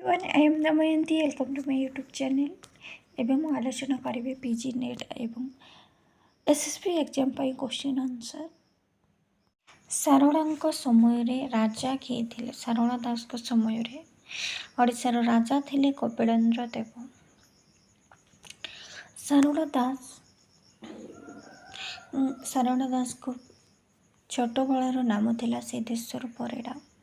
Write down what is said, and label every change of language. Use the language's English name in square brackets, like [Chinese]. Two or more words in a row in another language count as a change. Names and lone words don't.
[English] everyone, I am Damayanti. Welcome to my YouTube channel. [Odia] ଏବେ ମୁଁ ଆଲୋଚନା କରିବି ପିଜି ନେଟ୍ ଏବଂ ଏସ୍ଏସ୍ବି ଏକ୍ଜାମ୍ ପାଇଁ [English] question answer. [Odia] ସାରଳାଙ୍କ ସମୟରେ ରାଜା କିଏ ଥିଲେ? ସାରଳା ଦାସଙ୍କ ସମୟରେ ଓଡ଼ିଶାର ରାଜା ଥିଲେ କପିଳେନ୍ଦ୍ର ଦେବ। ସାରଳା ଦାସଙ୍କ ଛୋଟବେଳର ନାମ ଥିଲା ସିଦ୍ଧେଶ୍ୱର ପରିଡ଼ା।